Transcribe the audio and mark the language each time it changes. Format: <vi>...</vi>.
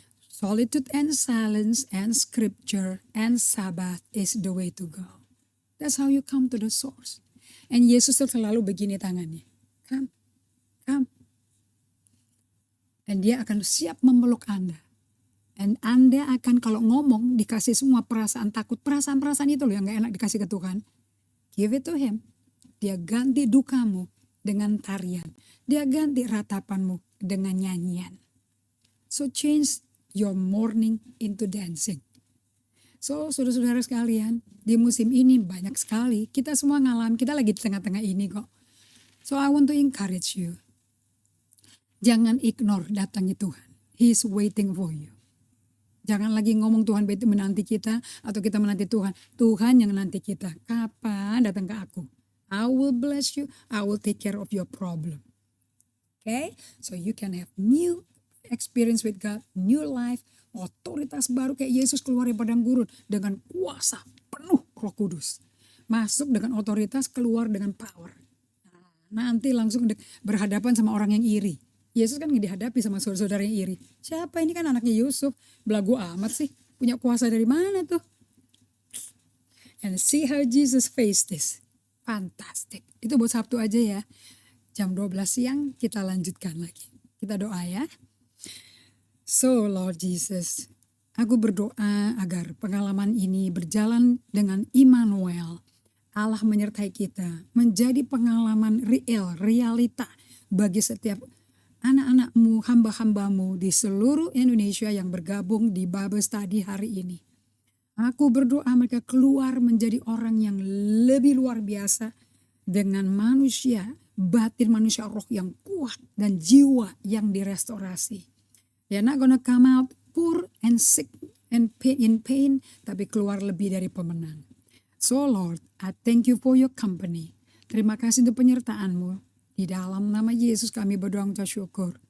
<en>Solitude and silence and scripture and Sabbath is the way to go. That's how you come to the source.</en> <id>And Yesus selalu begini tangannya. Come. Dan dia akan siap memeluk Anda. And Anda akan kalau ngomong dikasih semua perasaan takut. Perasaan-perasaan itu loh yang gak enak dikasih ke Tuhan.</id> <en>Give it to Him.</en> <id>Dia ganti dukamu dengan tarian. Dia ganti ratapanmu dengan nyanyian.</id> <en>So change your mourning into dancing.</en> <id>So saudara-saudara sekalian, di musim ini banyak sekali. Kita semua ngalamin, kita lagi di tengah-tengah ini kok.</id> <en>So I want to encourage you.</en> <id>Jangan ignore datangnya Tuhan.</id> <en>He's waiting for you.</en> <id>Jangan lagi ngomong Tuhan menanti kita atau kita menanti Tuhan. Tuhan yang nanti kita. Kapan datang ke aku?</id> <en>I will bless you. I will take care of your problem. Okay? So you can have new experience with God, new life,</en> <id>otoritas baru kayak Yesus keluar dari padang gurun dengan kuasa penuh Roh Kudus. Masuk dengan otoritas, keluar dengan power. Nah, nanti langsung berhadapan sama orang yang iri. Yesus kan dihadapi sama saudara-saudara yang iri. Siapa ini kan anaknya Yusuf? Belagu amat sih. Punya kuasa dari mana tuh?</id> <en>And see how Jesus faced this.</en> <id>Fantastic. Itu buat Sabtu aja ya. Jam 12 siang kita lanjutkan lagi. Kita doa ya. So Lord Jesus, aku berdoa agar pengalaman ini berjalan dengan Immanuel. Allah menyertai kita. Menjadi pengalaman realita bagi setiap anak-anakmu, hamba-hambamu di seluruh Indonesia yang bergabung di Bible Study hari ini. Aku berdoa mereka keluar menjadi orang yang lebih luar biasa dengan manusia, batin manusia roh yang kuat dan jiwa yang direstorasi.</id> <en>They're not gonna come out poor and sick and in pain,</en> <id>tapi keluar lebih dari pemenang.</id> <en>So Lord, I thank you for your company.</en> <id>Terima kasih untuk penyertaan-Mu. Di dalam nama Yesus kami berdoa mengucap syukur.</id>